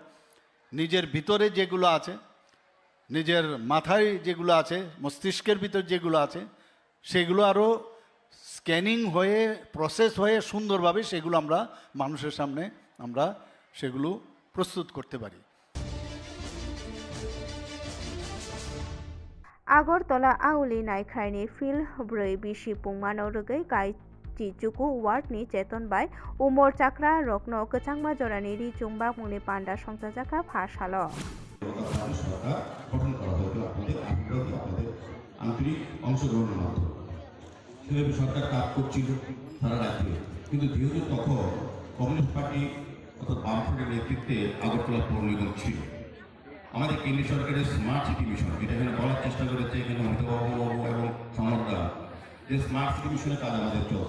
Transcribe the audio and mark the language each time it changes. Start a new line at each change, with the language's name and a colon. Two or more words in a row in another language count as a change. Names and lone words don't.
Bangla: নিজের ভিতরে যেগুলো আছে, নিজের মাথায় যেগুলো আছে, মস্তিষ্কের ভিতর যেগুলো আছে, সেগুলো আরও স্ক্যানিং হয়ে প্রসেস হয়ে সুন্দরভাবে সেগুলো আমরা মানুষের সামনে আমরা সেগুলো প্রস্তুত করতে পারি।
Kok Borok: आगरतला आउली नायख्रायनि फिल 4 बिसि पुंमानो रगै गाय टिचुकु वार्डनि चेतन बाय उमर चाक्रा रकनो कचांगमा जरानि रिचुंबा मुनि पांडा संसाजाखा फासालो
Bangla: আন্তরিক অংশগ্রহণের মাধ্যমে সেভাবে সরকার কাজ করছিল সারা রাজ্যে, কিন্তু যেহেতু তখন কমিউনিস্ট পার্টি অর্থাৎ বামফ্রন্টের নেতৃত্বে আগরতলা পৌর নিগম ছিল। আমাদের কেন্দ্রীয় সরকারের স্মার্ট সিটি মিশন, যেটা এখানে বলার চেষ্টা করেছে এখানে অমিতাভ এবং সমর্দা, যে স্মার্ট সিটি মিশনের কাজ আমাদের চলছে।